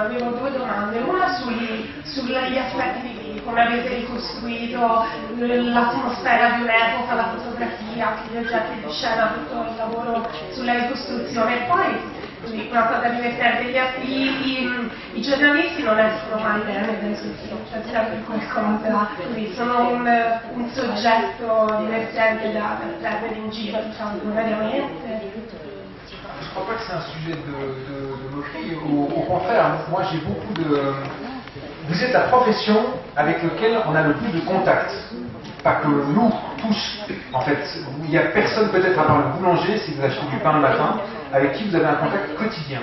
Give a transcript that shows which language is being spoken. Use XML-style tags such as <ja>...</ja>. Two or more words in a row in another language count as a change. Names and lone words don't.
<it>Avevo 2 domande, una sugli aspetti di come avete ricostruito l'atmosfera di un'epoca, la fotografia, anche gli oggetti di scena, tutto il lavoro sulla ricostruzione. E poi una cosa divertente, i giornalisti non escono mai bene dai suoi film, c'è sempre qualcosa, quindi sono un soggetto divertente da prendere in giro, diciamo, variamente.</it> <fr>Je crois pas que c'est un sujet de moquerie, au contraire, moi j'ai beaucoup de... Vous êtes la profession avec laquelle on a le plus de contact. Pas que nous, tous, en fait. Il n'y a personne peut-être à part le boulanger, si vous achetez du pain le matin, avec qui vous avez un contact quotidien.</fr>